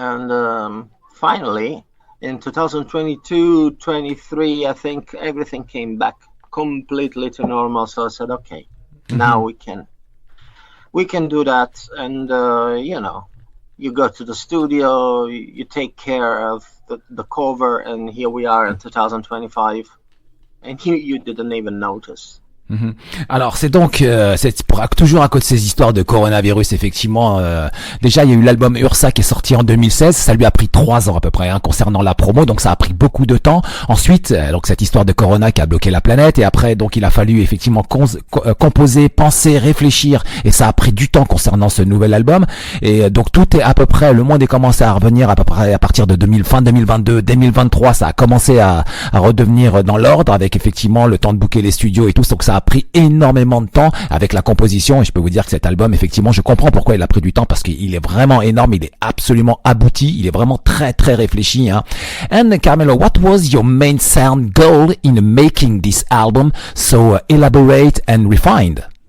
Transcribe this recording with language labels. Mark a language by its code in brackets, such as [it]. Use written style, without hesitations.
[en] And finally, in 2022-23, I think everything came back completely to normal. So I said, okay, now we can do that. And you go to the studio, you take care of the cover, and here we are in 2025, and you didn't even notice. [fr] Alors c'est donc toujours à cause de ces histoires de coronavirus effectivement. Déjà il y a eu l'album Ursa qui est sorti en 2016, ça lui a pris 3 ans à peu près concernant la promo, donc ça a pris beaucoup de temps. Ensuite donc cette histoire de corona qui a bloqué la planète, et après donc il a fallu effectivement composer, penser, réfléchir, et ça a pris du temps concernant ce nouvel album. Et donc tout est à peu près, le monde est commencé à revenir à peu près à partir de fin 2022, 2023, ça a commencé à redevenir dans l'ordre, avec effectivement le temps de booker les studios et tout. Donc ça a pris énormément de temps avec la composition, et je peux vous dire que cet album effectivement, je comprends pourquoi il a pris du temps, parce qu'il est vraiment énorme, il est absolument abouti, il est vraiment très très réfléchi. [en] And Carmelo, what was your main sound goal in making this album so elaborate and refined?